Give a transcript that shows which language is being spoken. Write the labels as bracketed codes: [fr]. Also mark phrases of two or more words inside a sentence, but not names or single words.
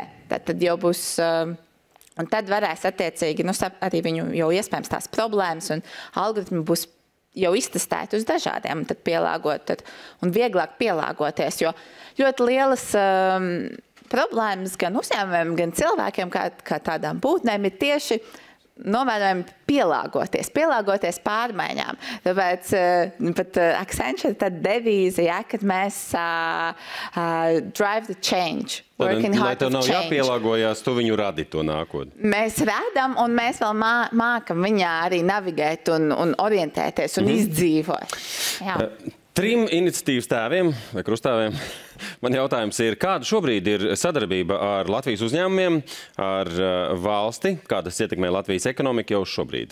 [lv] Tad jau būs Un tad varēs attiecīgi, arī viņu jau iespējams tās problēmas un algoritmi būs jau iztestēti uz dažādiem, un tad pielāgot, un vieglāk pielāgoties, jo ļoti lielas problēmas gan uzņēmumiem, gan cilvēkiem, kā tādām būtnēm, ir tieši novērojami pielāgoties pārmaiņām. Tāpēc pat Accenture tad devīze, kad mēs [en] drive the change. [lv] Lai tev nav jāpielāgojās, tu viņu radi to nākotni. Mēs radam, un mēs vēl mākam viņā arī navigēt un orientēties un izdzīvot. Jā. 3 iniciatīvas tēviem vai krustāviem. Man jautājums ir, kāda šobrīd ir sadarbība ar Latvijas uzņēmumiem, ar valsti, kā tas ietekmē Latvijas ekonomiku jau šobrīd?